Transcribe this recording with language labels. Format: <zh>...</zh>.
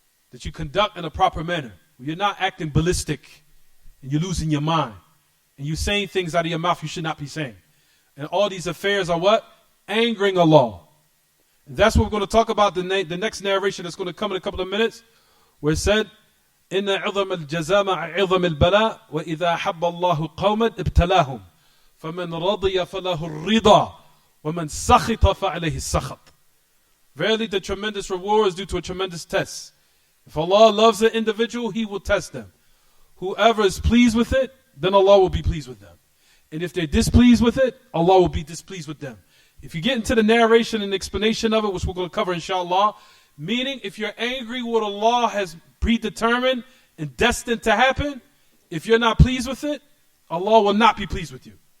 <en>That you conduct in a proper manner. You're not acting ballistic and you're losing your mind. And you're saying things out of your mouth you should not be saying. And all these affairs are what? Angering Allah. And that's what we're going to talk about the next narration that's going to come in a couple of minutes. Where it said,</en> <ar>إِنَّ عِظَمَ الْجَزَامَ عِظَمِ الْبَلَاءِ وَإِذَا حَبَّ اللَّهُ قَوْمًا ابْتَلَاهُمْ فَمَنْ رَضِيَ فَلَهُ الرِّضَى وَمَنْ سَخِطَ فَعَلَيْهِ السَّخَطِ.</ar> <en>Verily the tremendous reward is due to a tremendous test. If Allah loves an individual, He will test them. Whoever is pleased with it, then Allah will be pleased with them. And if they're displeased with it, Allah will be displeased with them. If you get into the narration and explanation of it, which we're going to cover inshallah, meaning if you're angry with what Allah has predetermined and destined to happen, if you're not pleased with it, Allah will not be pleased with you.</en>